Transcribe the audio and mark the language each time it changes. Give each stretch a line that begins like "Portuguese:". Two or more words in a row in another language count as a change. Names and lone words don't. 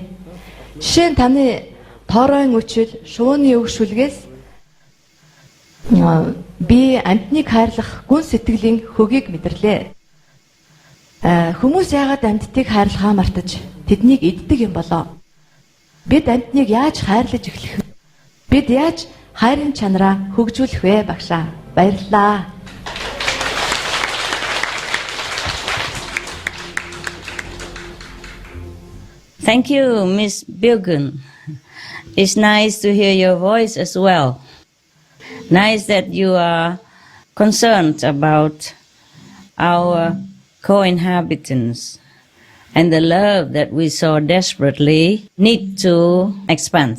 Mongolian: Жишээ нь таны тооройн үчил, шууны өгшүлгээс би амьтныг хайрлах гүн сэтгэлийн хөгийг мэдэрлээ. Хүмүүс яагаад амьтдыг хайрлахаа мартаж тэднийг иддэг юм болоо? Бид амьтныг яаж хайрлаж эхлэх вэ? Бид яаж хайрын чанараа хөгжүүлэх вэ багшаа? Баярлалаа.
English: Thank you, Ms. Bilgun. It's nice to hear your voice as well. Nice that you are concerned about our co-inhabitants and the love that we so desperately need to expand.